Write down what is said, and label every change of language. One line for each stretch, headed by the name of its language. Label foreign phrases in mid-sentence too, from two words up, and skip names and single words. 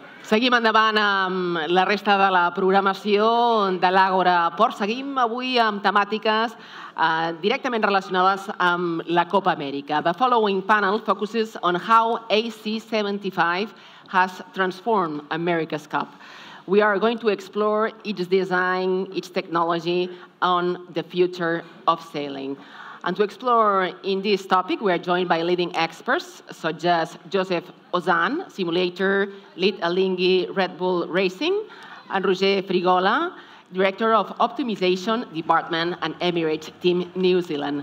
Catalan: Seguim endavant amb la resta de la programació de l'Àgora Port. Seguim avui amb temàtiques directament relacionades amb la Copa Amèrica.
English: The following panel focuses on how AC75 has transformed America's Cup. We are going to explore its design, its technology, on the future of sailing. And to explore in this topic, we are joined by leading experts such as Joseph Ozanne, simulator lead Alinghi Red Bull Racing, and Roger Frigola, director of optimization department and Emirates Team New Zealand.